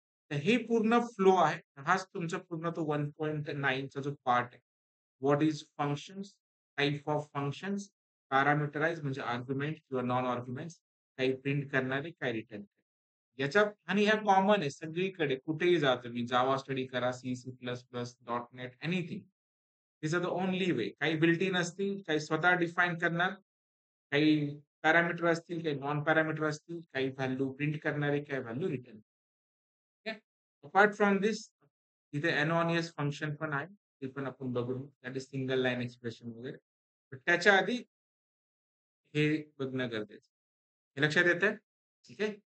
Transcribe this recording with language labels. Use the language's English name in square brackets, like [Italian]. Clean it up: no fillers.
[Marathi] तर हे पूर्ण फ्लो आहे. हाच तुमचा पूर्ण तो 1.9 चा जो पार्ट आहे. [English] what is functions, type of functions, parameterize म्हणजे argument किंवा non arguments, [Marathi] काही प्रिंट करणारे, काही रिटर्न करणारे. याच्यात आणि ह्या कॉमन आहे सगळीकडे कुठेही जा तुम्ही. [English] Java study करा, C, C plus plus, .NET, anything. This are the only way. [Marathi] काही बिल्ट इन असतील, काही स्वतः डिफाईन करणार, काही पॅरामीटर असतील, काही नॉन पॅरामीटर असतील, काही व्हॅल्यू प्रिंट करणारे, काही व्हॅल्यू रिटर्न. [English] apart from this [Marathi] इथे एनॉनियस फंक्शन पण आहे. ते पण आपण बघू. [English] that is single line expression [Marathi] वगैरे. पण त्याच्या आधी हे बघणं गरजेचं आहे. हे लक्षात येतंय? ठीक आहे.